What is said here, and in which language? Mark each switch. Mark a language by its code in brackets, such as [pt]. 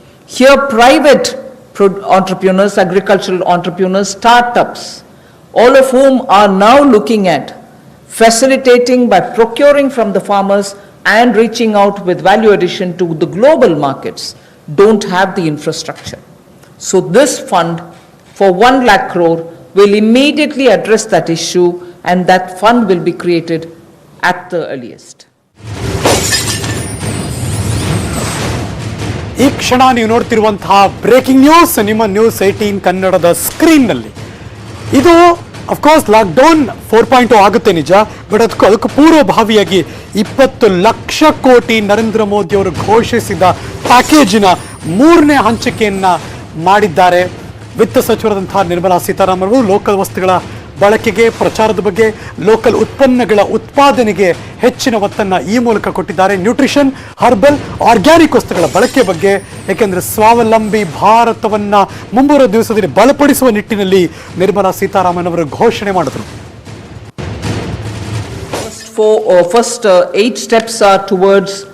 [en] Here private entrepreneurs, agricultural entrepreneurs, startups, all of whom are now looking at facilitating by procuring from the farmers and reaching out with value addition to the global markets, don't have the infrastructure. So this fund for 1 lakh crore will immediately address that issue, and that fund will be created at the earliest. [kn] ಈ ಕ್ಷಣ ನೀವು ನೋಡ್ತಿರುವಂತಹ breaking news ನಿಮ್ಮ news 18 ಕನ್ನಡದ ಸ್ಕ್ರೀನ್ನಲ್ಲಿ. ಇದು of course lockdown 4.0 ಆಗುತ್ತೆ ನಿಜ, but ಅದಕ್ಕೂ ಪೂರ್ವಭಾವಿಯಾಗಿ 20 ಲಕ್ಷ ಕೋಟಿ ನರೇಂದ್ರ ಮೋದಿ ಅವರು ಘೋಷಿಸಿದ ಪ್ಯಾಕೇಜಿನ 3ನೇ ಹಂಚಿಕೆಯನ್ನ ಮಾಡಿದ್ದಾರೆ. ವಿತ್ತ ಸಚಿವರಾದಂತಹ ನಿರ್ಮಲಾ ಸೀತಾರಾಮನ್ ಅವರು ಲೋಕಲ್ ವಸ್ತುಗಳ ಬಳಕೆಗೆ, ಪ್ರಚಾರದ ಬಗ್ಗೆ, ಲೋಕಲ್ ಉತ್ಪನ್ನಗಳ ಉತ್ಪಾದನೆಗೆ ಹೆಚ್ಚಿನ ಒತ್ತನ್ನು ಈ ಮೂಲಕ ಕೊಟ್ಟಿದ್ದಾರೆ. ನ್ಯೂಟ್ರಿಷನ್, ಹರ್ಬಲ್, ಆರ್ಗ್ಯಾನಿಕ್ ವಸ್ತುಗಳ ಬಳಕೆ ಬಗ್ಗೆ, ಏಕೆಂದರೆ ಸ್ವಾವಲಂಬಿ ಭಾರತವನ್ನು ಮುಂಬರುವ ದಿವಸದಲ್ಲಿ ಬಲಪಡಿಸುವ ನಿಟ್ಟಿನಲ್ಲಿ ನಿರ್ಮಲಾ ಸೀತಾರಾಮನ್ ಅವರು ಘೋಷಣೆ ಮಾಡಿದರು. [en] First 8 steps are towards